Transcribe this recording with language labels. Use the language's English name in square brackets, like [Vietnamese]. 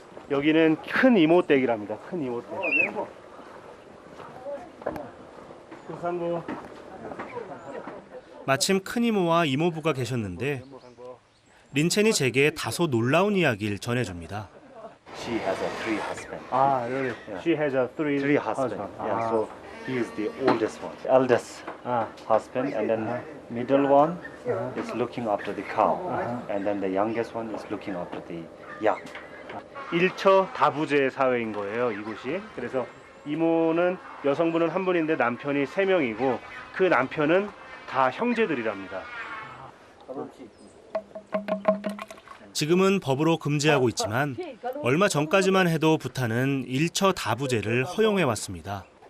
[Korean] 여기는 큰 이모댁이랍니다. 큰 이모댁. 상고. 마침 큰이모와 이모부가 계셨는데 린첸이 제게 다소 놀라운 이야기를 전해줍니다. [English] She has a three husband. really? She has a three husband. Yeah, so he is the oldest one. Eldest husband, and then middle one is looking after the cow, and then the youngest one is looking after the yak. [Korean] 일처 다부제 사회인 거예요, 이곳이. 그래서 이모는 여성분은 한 분인데 남편이 3명이고 그 남편은 다 형제들이랍니다. 지금은 법으로 금지하고 있지만 얼마 전까지만 해도 부탄은 일처 다부제를 허용해 왔습니다.